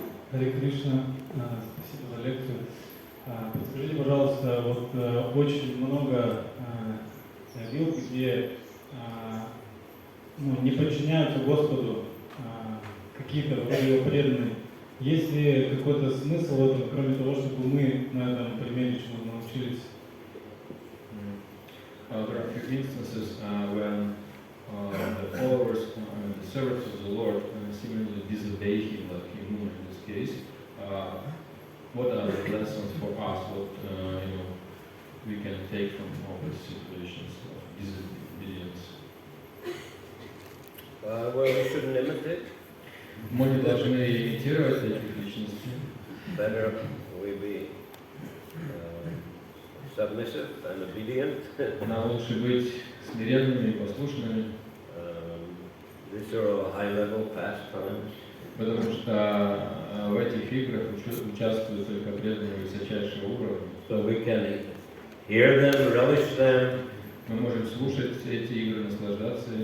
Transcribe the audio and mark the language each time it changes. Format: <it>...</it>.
<ru>Харе Кришна, спасибо за лекцию. Подскажите, пожалуйста, вот очень много вил, где не подчиняются Господу какие-то вроде его преданные. Есть ли какой-то смысл в этом, кроме того, чтобы мы на этом примере чему научились?</ru> <en>There are a few instances when the followers, the servants of the Lord, seemingly disobey Him, like Him in this case. What are the lessons for us? What we can take from all these situations of disobedience? Well, we shouldn't imitate.</en> <ru>Мы не должны имитировать этих личностей.</ru> <en>Better we be submissive and obedient.</en> <ru>Нам лучше быть смиренными и послушными.</ru> <en>These are all high-level pastimes.</en> <ru>Потому что в этих играх участвуют только преданные высочайшего уровня.</ru> <en>So we can hear them, relish them,</en> <ru>Мы можем слушать эти игры, наслаждаться ими,</ru>